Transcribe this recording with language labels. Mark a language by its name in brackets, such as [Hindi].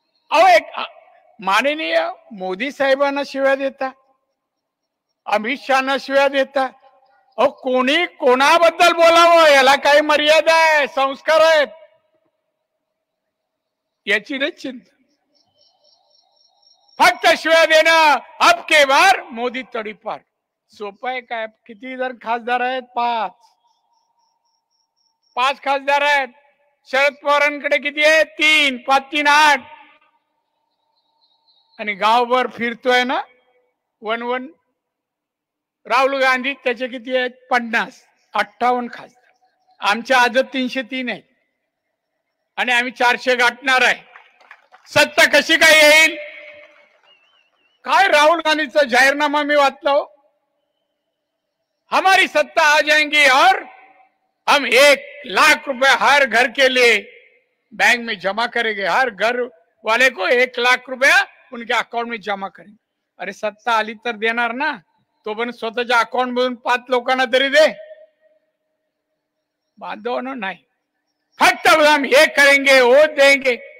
[Marathi] अहो एक माननीय मोदी साहेबांना शिव्या देता, अमित शहाना शिव्या देता. अहो कोणी कोणाबद्दल बोलावं याला काही मर्यादा आहे, संस्कार आहेत, याची नाही चिंता. फक्त शिव्या देणं [Hindi] अब के बार [Marathi] मोदी तडीपार. सोपं आहे काय? किती जण खासदार आहेत? 5 खासदार आहेत. शरद पवारांकडे किती आहेत? 3. 5 3 8. आणि गावभर फिरतोय ना 1 राहुल गांधी, त्याचे किती आहेत? 50. 58 खासदार. आमच्या आजच 303 आहेत आणि आम्ही 400 गाठणार आहे. सत्ता कशी काय येईल? काय राहुल गांधीचा जाहीरनामा मी वाचलो, [Hindi] हमारी सत्ता आ जाएंगी और हम 1 लाख रुपए हर घर के लिए बैंक में जमा करेंगे. हर घर वाले को 1 लाख रुपया उनके अकाउंट में जमा करेंगे. [Marathi] अरे सत्ता आली तर देणार ना, तो पण स्वतःच्या अकाउंट मधून 5 लोकांना तरी दे. बांधव नाही, फक्त [Hindi] हम हे करेंगे वो देंगे.